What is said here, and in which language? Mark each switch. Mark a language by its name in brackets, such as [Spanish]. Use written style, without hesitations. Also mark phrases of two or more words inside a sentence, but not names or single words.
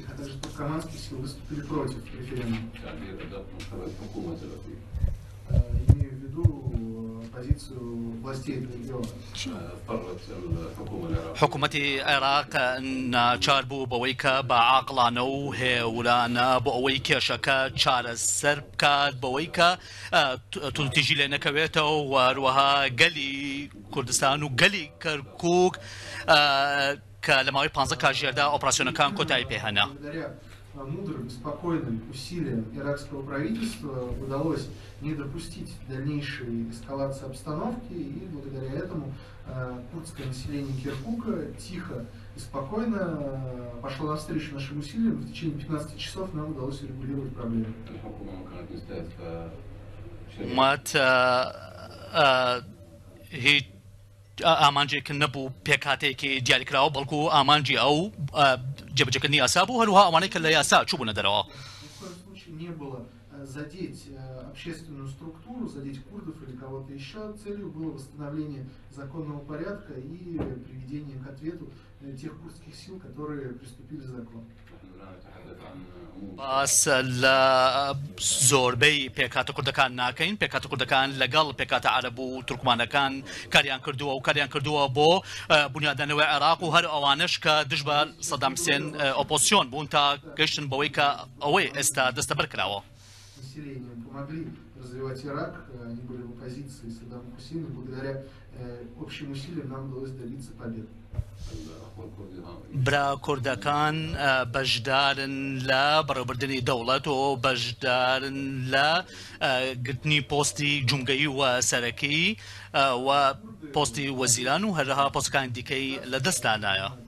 [Central Kurdish] حکوومەتی عێراق ناچار بوو بەوەی کە بە عاقڵانە و هێورانە بۆ ئەوەی کێشەکە چارەسەر بکات، بەوەی کە تووتیژی لێ نەکەوێتەوە و هەروەها گەلی کوردستان و گەلی کەرکووک کە لە ماوەی 15 کاتژێردا ئۆپراسیۆنەکان کۆتایی پێهێنا. [Russian] Мудрым, спокойным усилиям иракского правительства удалось не допустить дальнейшей эскалации обстановки, и благодаря этому курдское население Киркука тихо и спокойно пошло навстречу нашим усилиям. В течение 15 часов нам удалось урегулировать проблему. [Central Kurdish] ئامانجێک نەبوو پێکهاتێکی دیاریکراوە، بەڵکو ئامانجی ئەو جێبەجێکردنی یاسا بوو، هەروەها ئەوانەی کە لە یاسا چوو بوونە دەرەوە. [Russian] Задеть общественную структуру, задеть курдов или кого-то еще. Целью было восстановление законного порядка и приведение к ответу тех курдских сил, которые приступили к закону. [Central Kurdish] باس لە زۆربەی پێکاتە کوردەکان ناکەین. پێکاتە کوردەکان لەگەڵ پێکاتە عەرەب و تورکمانەکان کاریان کردووە و کاریان کردووە بۆ بنیاددانەوەی عێراق و هەر ئەوانش کە دژ بە سەدام حوسێن ئۆپۆزیسیۆن بوون تا گەیشتن بەوەی کە ئەوەی ئێستا دەستەبەر کراوە. [Russian] Помогли развивать Ирак, они были в оппозиции Саддаму Хусейну, благодаря общим усилиям нам удалось добиться победы. [Central Kurdish] برا کوردەکان بەشدارن لە بەڕێوەبردنی دەوڵەت و بەشدارن لە گرتنی پۆستی جومگەیی و سەرەکی و پۆستی وەزیران و هەروەها پۆستەکانی دیکەی لە دەستدانایە.